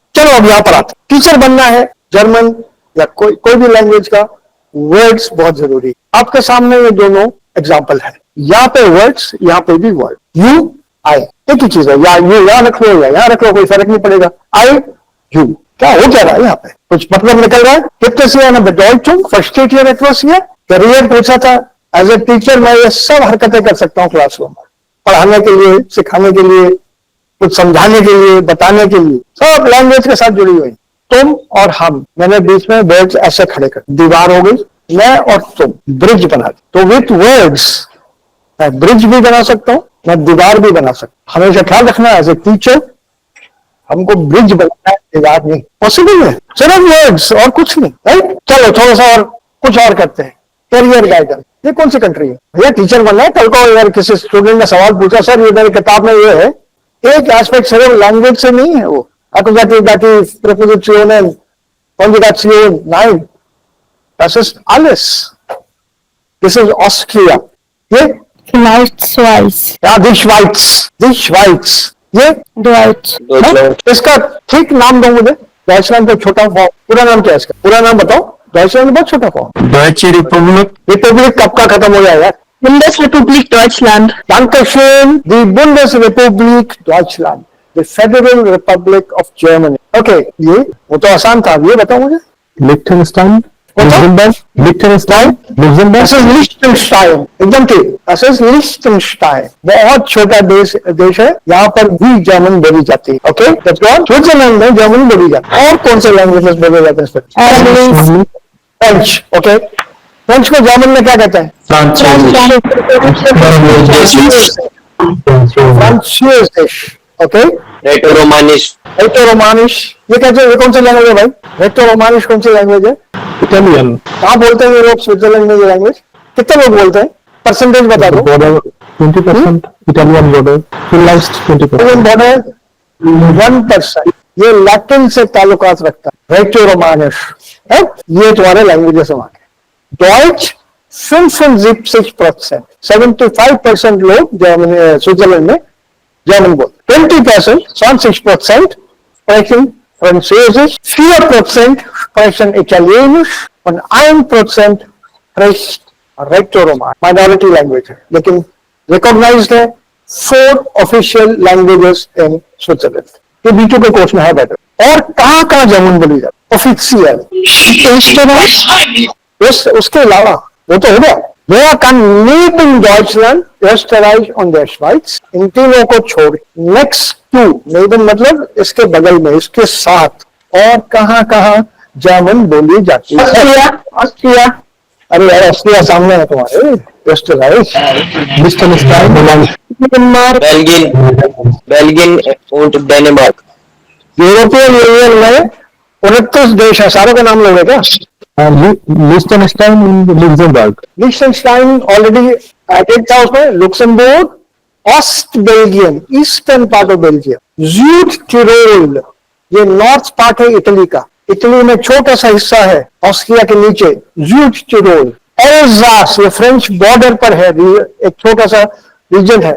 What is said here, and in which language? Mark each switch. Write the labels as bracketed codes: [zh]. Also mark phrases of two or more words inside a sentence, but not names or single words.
[hi] चलो अब यहाँ पर आते, टीचर बनना है जर्मन या कोई भी लैंग्वेज का, वर्ड्स बहुत जरूरी। आपके सामने ये दोनों एग्जाम्पल है, यहाँ पे वर्ड्स, यहाँ पे भी वर्ड, [en] you I, [hi] एक ही चीज है, या यू यहाँ रख लो या यहाँ रख लो, कोई फर्क नहीं पड़ेगा। [en] I you, [hi] क्या हो क्या रहा है यहाँ पे, कुछ मतलब निकल रहा है। [de] कितने Bedeutung, versteht ihr etwas hier? [hi] करियर पूछा था, [en] as a teacher [hi] मैं ये सब हरकतें कर सकता हूँ क्लासरूम में, पढ़ाने के लिए, सिखाने के लिए, कुछ समझाने के लिए, बताने के लिए, सब लैंग्वेज के साथ जुड़ी हुई। तुम और हम, मैंने बीच में वर्ड्स ऐसे खड़े कर, दीवार हो गई, मैं और तुम, ब्रिज बना दी। तो [en] with words [hi] मैं ब्रिज भी बना सकता हूँ, मैं दीवार भी बना सकता हूँ। हमेशा ख्याल रखना [en] as a teacher, [hi] हमको ब्रिज बनाना है, दीवार नहीं। पॉसिबल है, सिर्फ वर्ड्स और कुछ नहीं, राइट। चलो थोड़ा सा और कुछ और करते हैं, [en] career guidance. [hi] ये कौन सी कंट्री है भैया, टीचर बनना है। कल को अगर किसी स्टूडेंट ने सवाल पूछा, सर ये मेरी किताब में ये है, एक एस्पेक्ट सिर्फ लैंग्वेज से नहीं है वो, [de] Akkusativ, Präpositionen, Konjugation, nein, das ist alles. Das ist Austria. ये Schweiz, ja, die Schweiz, [hi] ये [de] Deutsch, [hi] इसका ठीक नाम दो मुझे। डॉइचलैंड का छोटा फॉर्म, पूरा नाम क्या है इसका, पूरा नाम बताओ। डॉइचलैंड बहुत छोटा फॉर्म, [de] Deutsche Republik. [hi] रिपब्लिक कब का खत्म हो जाएगा? [de] Bundesrepublik Deutschland, Dankeschön, die Bundesrepublik Deutschland, [en] the Federal Republic of Germany. [hi] Okay, ये वो तो आसान था, ये बताओ मुझे। [de] Liechtenstein. Luxemburg, Liechtenstein. Das ist Liechtenstein, [hi] एकदम ठीक, [de] das ist Liechtenstein, [hi] बहुत छोटा देश है, यहाँ पर भी जर्मन बोली जाती है। ओके, स्विट्जरलैंड में जर्मन बोली जाती है। और कौन से लैंग्वेजेस बोले जाते हैं? फ्रेंच। ओके, फ्रेंच को जर्मन में क्या कहते हैं? फ्रांसीसिश। ओके, रोमानिश। ये कैसे, ये कौन सी लैंग्वेज है भाई? रेक्टो रोमानिश कौन सी लैंग्वेज है? Italian. कहाँ बोलते हैं ये लोग स्विट्जरलैंड में ये लैंग्वेज? कितने लोग बोलते हैं? परसेंटेज बता दो। [en] Border 20%. Italian border. Finland 20%. [hi] बॉर्डर 1%। ये लैटिन से ताल्लुकात रखता है, रेक्टो रोमानिश है। ये तुम्हारे लैंग्वेजेस वहां के। डॉइच 75%, 75% लोग जर्मनी, स्विट्जरलैंड में जर्मन बोलते। [de] 20%, 20% sprechen Französisch, 4% sprechen Italienisch und 1% spricht Recto-Roman, [en] minority language [hi] है, लेकिन [en] recognized है 4 official languages in Switzerland। [hi] ये B2 के कोर्स में है बेटर। और कहाँ जर्मन बोली जाती? ऑफिशियल उसके अलावा वो तो हो गया। [de] Wer kann neben Deutschland, Österreich und der Schweiz, [hi] इन तीनों को छोड़ [en] next to, [hi] neben मतलब इसके बगल में, इसके साथ, और कहाँ जर्मन बोली जाती है? ऑस्ट्रिया। अरे यार, ऑस्ट्रिया सामने है तुम्हारे। [de] Österreich, Liechtenstein, [hi] बेल्जियम और डेनमार्क। यूरोपियन यूनियन में 29 देश है, सारों का नाम लोगे क्या? [en] Liechtenstein and Luxembourg. [hi] लिechtenstein [en] already added [hi] था उसमें। लुक्समबर्ग, ऑस्ट बेल्जियम, [en] Eastern part of Belgium, [hi] ज़्यूड टिरोल, ये [en] north part [hi] है इटली का। इटली में छोटा सा हिस्सा है ऑस्ट्रिया के नीचे, ज़्यूड टिरोल। एल्जास, ये फ्रेंच बॉर्डर पर है, एक छोटा सा रीजन है।